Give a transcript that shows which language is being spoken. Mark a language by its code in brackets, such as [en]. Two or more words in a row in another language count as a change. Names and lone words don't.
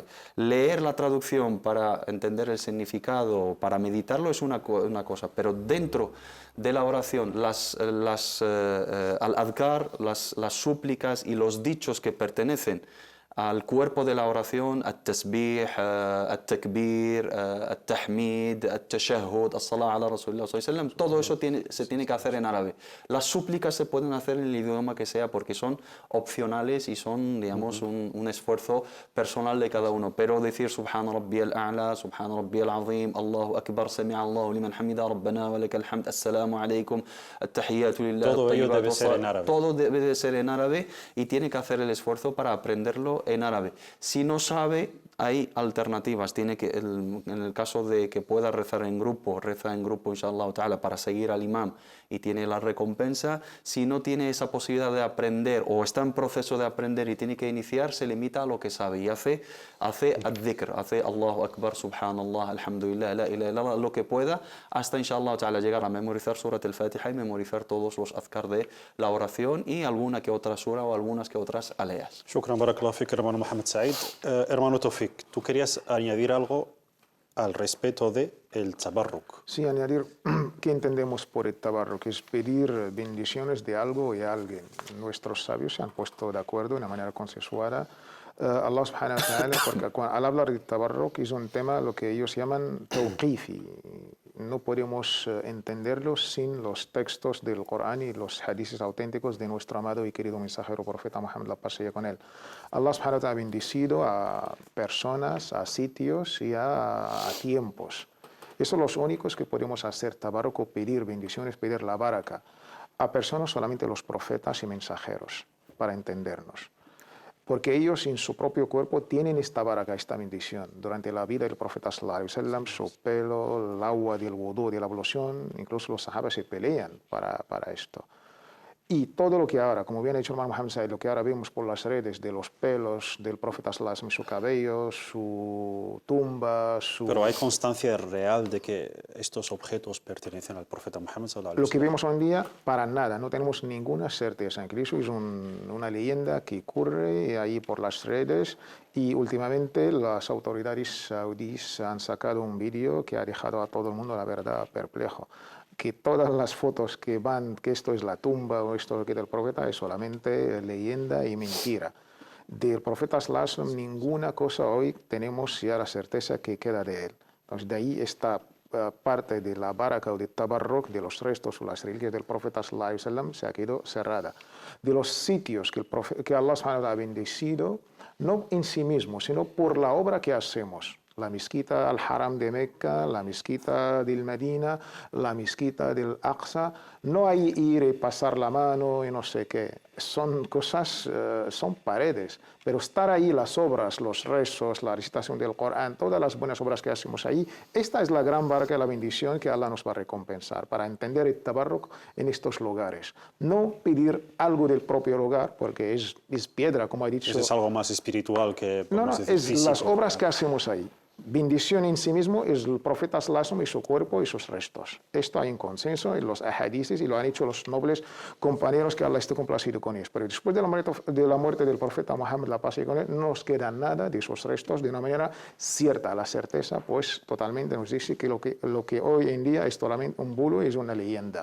[es] Leer la traducción para entender el significado, para meditarlo, es una cosa, pero dentro de la oración, al-adhkar, las súplicas y los dichos que pertenecen al cuerpo de la oración, [ar] التسبيح، التكبير، التحميد، التشهد، الصلاة على رسول الله صلى الله عليه وسلم, [es] todo eso se tiene que hacer en árabe. Las súplicas se pueden hacer en el idioma que sea porque son opcionales y son, digamos, un esfuerzo personal de cada uno. Pero decir [ar] سبحان ربي الأعلى، سبحان ربي العظيم، الله أكبر، سمع الله لمن حمده، ربنا ولك الحمد، السلام عليكم، التحيات لله. [es] Todo ello debe ser en árabe. Todo debe de ser en árabe y tiene que hacer el esfuerzo para aprenderlo en árabe. Si no sabe, hay alternativas. Tiene que, en el caso de que pueda rezar en grupo, reza en grupo, [ar] إن شاء الله تعالى, [es] para seguir al imam y tiene la recompensa. Si no tiene esa posibilidad de aprender o está en proceso de aprender y tiene que iniciar, se limita a lo que sabe y hace al-dhikr, hace [ar] الله أكبر، سبحان الله، الحمد لله، لا إله إلا الله, [es] lo que pueda, hasta [ar] إن شاء الله تعالى [es] llegar a memorizar Surat al-Fatiha y memorizar todos los azkar de la oración y alguna que otra sura o algunas que otras aleas. [ar] شكرا، بارك الله فيك, [es] hermano Mohamed Said. Hermano Tawfiq, ¿tú querías añadir algo al respecto de el tabarruk. Sí, añadir, ¿qué entendemos por el tabarruk? Es pedir bendiciones de algo y a alguien. Nuestros sabios se han puesto de acuerdo de una manera consensuada. [ar] الله سبحانه وتعالى, [es] porque al hablar de tabarruk es un tema lo que ellos llaman tawqifi. No podemos entenderlo sin los textos del Corán y los hadices auténticos de nuestro amado y querido mensajero profeta Muhammad, la paz sea con él. [ar] الله سبحانه وتعالى [es] ha bendecido a personas, a sitios y a tiempos. Esos son los únicos que podemos hacer tabarruk o pedir bendiciones, pedir la baraka. A personas solamente los profetas y mensajeros, para entendernos. Porque ellos en su propio cuerpo tienen esta baraka, esta bendición. Durante la vida del profeta [ar] صلى الله عليه وسلم, [es] su pelo, el agua del wudú, de la ablución, incluso los sahabas se pelean para esto. Y todo lo que ahora, como bien ha dicho el hermano Mohammed Said, lo que ahora vemos por las redes de los pelos del profeta [ar] صلى الله عليه وسلم, [es] su cabello, su tumba, su... Pero hay constancia real de que estos objetos pertenecen al profeta Muhammad [ar] صلى الله عليه [es] Lo que wasallam. vemos hoy en día, para nada, no tenemos ninguna certeza. Incluso es una leyenda que ocurre ahí por las redes y últimamente las autoridades saudíes han sacado un vídeo que ha dejado a todo el mundo, la verdad, perplejo. Que todas las fotos que van, que esto es la tumba o esto es lo que del profeta, es solamente leyenda y mentira. Del profeta [ar] صلى الله عليه وسلم [es] ninguna cosa hoy tenemos ya la certeza que queda de él. Entonces de ahí esta parte de la baraka o de tabarruk, de los restos o las reliquias del profeta [ar] صلى الله عليه وسلم [es] se ha quedado cerrada. De los sitios que [ar] الله سبحانه وتعالى [es] ha bendecido, no en sí mismo, sino por la obra que hacemos. La mezquita al-Haram de Mecca, la mezquita del Medina, la mezquita del Aqsa. No hay ir y pasar la mano y no sé qué. Son cosas, son paredes. Pero estar ahí, las obras, los rezos, la recitación del Corán, todas las buenas obras que hacemos ahí, esta es la gran barca y la bendición que Allah nos va a recompensar para entender el tabarruk en estos lugares. No pedir algo del propio lugar, porque es piedra, como ha dicho. Eso es algo más espiritual que... No, podemos decir, es físico, las obras ¿verdad? que hacemos ahí. Bendición en sí mismo es el profeta [ar] صلى الله عليه وسلم [es] y su cuerpo y sus restos. Esto hay un consenso en los ahadices y lo han hecho los nobles compañeros que Allah esté complacido con ellos. Pero después de la muerte del profeta Muhammad, la paz y con él, no nos queda nada de sus restos de una manera cierta. La certeza, pues, totalmente nos dice que lo que hoy en día es solamente un bulo, es una leyenda.